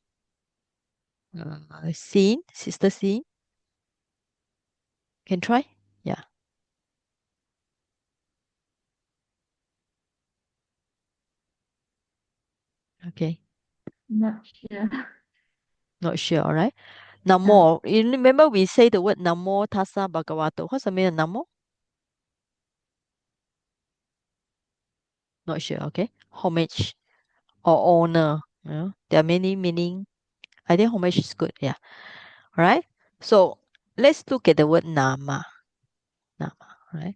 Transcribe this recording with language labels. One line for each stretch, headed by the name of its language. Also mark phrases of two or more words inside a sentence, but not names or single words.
English: Scene, sister scene. Can try? Yeah. Okay. Not sure. Not sure, all right. Namo. You remember we say the word
Pali: namo tassa bhagavato.
English: What's the meaning of namo? Not sure, okay. Homage or honor. You know, there are many meaning. I think homage is good, yeah. All right. So let's look at the word nama. Nama, right?